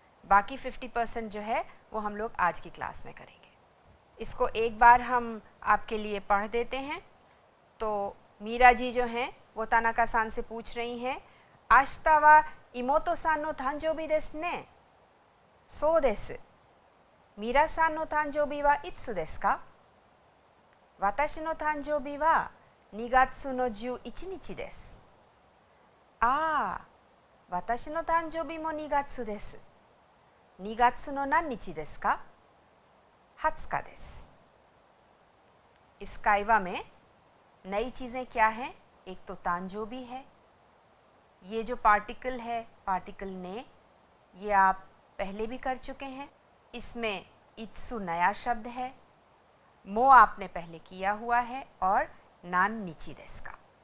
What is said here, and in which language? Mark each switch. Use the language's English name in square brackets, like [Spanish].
[Hindi] बाकी 50% जो है वो हम लोग आज की क्लास में करेंगे। इसको एक बार हम आपके लिए पढ़ देते हैं। तो मीरा जी जो हैं वो तानाका सान से पूछ रही हैं, [Japanese] आशिता वा इमोतो सान नो तांजोबी देसु ने। सो देसु। मीरा सान नो तांजोबी वा इत्सु देसु का? वाताशी नो तांजोबी वा 2月の11日です。ああ、私の誕生日も2月です。 2月の何日ですか？20日です。 [Hindi] इस काइवा में नई चीज़ें क्या हैं? एक तो तांजोबी है, ये जो पार्टिकल है, पार्टिकल ने, ये आप पहले भी कर चुके हैं। इसमें इत्सु नया शब्द है, मो आपने पहले किया हुआ है और [Japanese] नान निची देस का।